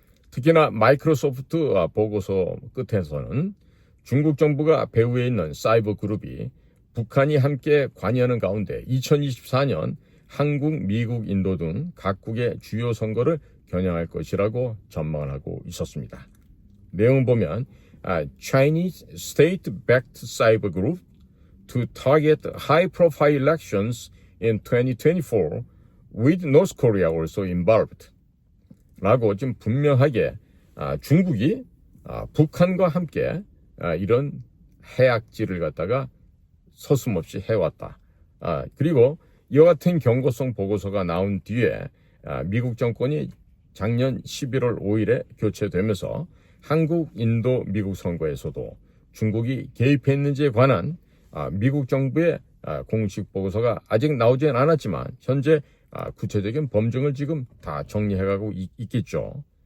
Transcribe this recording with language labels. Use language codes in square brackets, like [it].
[ko] 특히나 마이크로소프트 보고서 끝에서는 중국 정부가 배후에 있는 사이버 그룹이 북한이 함께 관여하는 가운데 2024년 한국, 미국, 인도 등 각국의 주요 선거를 겨냥할 것이라고 전망을 하고 있었습니다. 내용을 보면 [en] Chinese state-backed cyber group to target high-profile elections in 2024 with North Korea also involved. [ko] 라고 지금 분명하게 중국이 북한과 함께 이런 해악질을 갖다가 서슴없이 해왔다. 그리고 이와 같은 경고성 보고서가 나온 뒤에 미국 정권이 작년 11월 5일에 교체되면서 한국, 인도, 미국 선거에서도 중국이 개입했는지에 관한 미국 정부의 공식 보고서가 아직 나오지는 않았지만 현재 구체적인 범증을 지금 다 정리해가고 있겠죠.